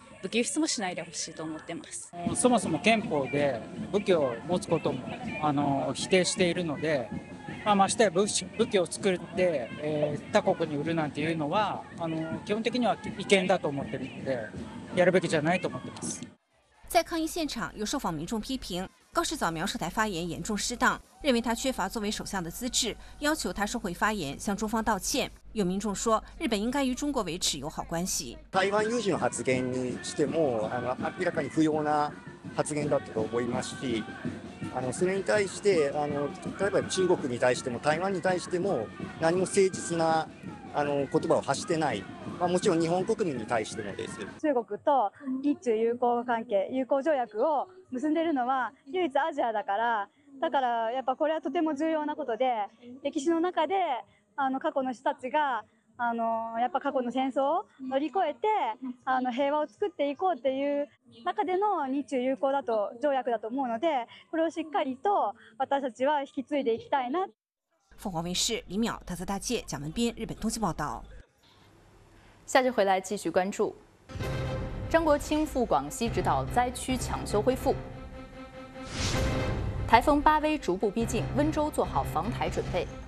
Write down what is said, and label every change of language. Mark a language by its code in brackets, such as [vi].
[ja] 武器輸出もしないでほしいと思ってます。そもそも憲法で武器を持つことも否定しているので、ましてや武器を作って、他国に売るなんていうのは基本的には違憲だと思ってるので、やるべきじゃないと思ってます。 [zh] 在抗议现场，有受访民众批评高市早苗涉台发言严重失当，认为他缺乏作为首相的资质，要求他收回发言，向中方道歉。有民众说，日本应该与中国维持友好关系。 [ja] 台湾有事の発言にしても明らかに不要な発言だったと思いますし、それに対して例えば中国に対しても台湾に対しても何も誠実な言葉を発してない。もちろん日本国民に対してもです。中国と日中友好関係、友好条約を結んでいるのは唯一アジアだから、だからやっぱこれはとても重要なことで、歴史の中で過去の人たちがやっぱ過去の戦争を乗り越えて平和を作っていこうっていう中での日中友好だと条約だと思うので、これをしっかりと私たちは引き継いでいきたいな。 [zh] 凤凰卫视李淼、大泽大介、贾文斌，日本东京报道。下集回来继续关注。张国清赴广西指导灾区抢修恢复。台风巴威逐步逼近，温州做好防台准备。